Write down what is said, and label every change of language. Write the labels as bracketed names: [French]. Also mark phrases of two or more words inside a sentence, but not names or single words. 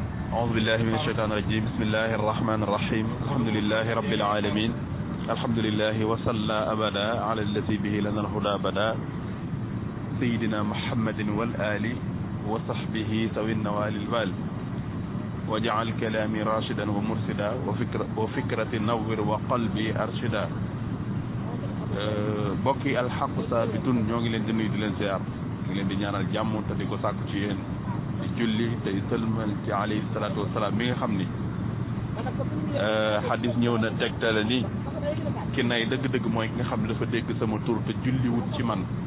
[Arabic] أعوذ بالله من الشيطان الرجيم بسم الله الرحمن الرحيم الحمد لله رب العالمين الحمد لله وصلى أبدا على الذي به لنا الهدى بدا سيدنا محمد والآل وصحبه ذوي النوال البال وجعل كلامي راشدا ومرشدا وفكرة نور وقلبي أرشدا [Wolof] bokki [Arabic] الحق ثابت [Wolof] ñoo ngi leen di nuyu di leen ziar ngi leen di ñaanal jàmm te di ko sàkku ci yéen di julli tey sëlmal ci [Arabic] عليه الصلاة والسلام [Wolof] mi nga xam ni xadis ñëw na tegtale ni ki nay dëgg-dëgg mooy ki nga xam ne dafa dégg sama tur te julli wut ci man